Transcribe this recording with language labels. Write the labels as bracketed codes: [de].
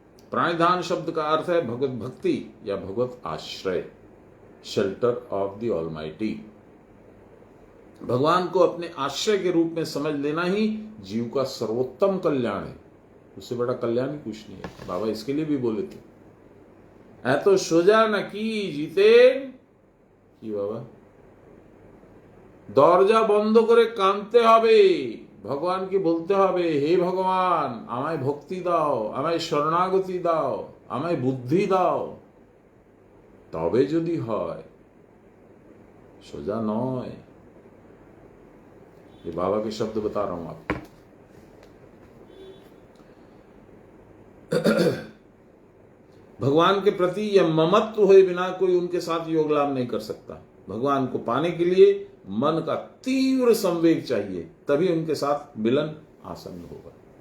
[hi] प्रणिधान शब्द का अर्थ है भगवत भक्ति या भगवत आश्रय, शेल्टर ऑफ द ऑलमाइटी। भगवान को अपने आश्रय के रूप में समझ लेना ही जीव का सर्वोत्तम कल्याण है। उससे बड़ा कल्याण ही कुछ नहीं है। बाबा इसके लिए भी बोले थे, [bn] ऐ तो सोजा न की जीते কি বাবা, দরজা বন্ধ করে কাঁদতে হবে, ভগবানকে বলতে হবে, হে ভগবান আমায় ভক্তি দাও, আমায় শরণাগতি দাও, আমায় বুদ্ধি দাও, তবে যদি হয়, সোজা নয়। [hi] ये बाबा के शब्द बता रहा हूं आपको। भगवान के प्रति यह ममत्व हुए बिना कोई उनके साथ योग लाभ नहीं कर सकता। भगवान को पाने के लिए मन का तीव्र संवेग चाहिए, तभी उनके साथ मिलन आसन्न होगा।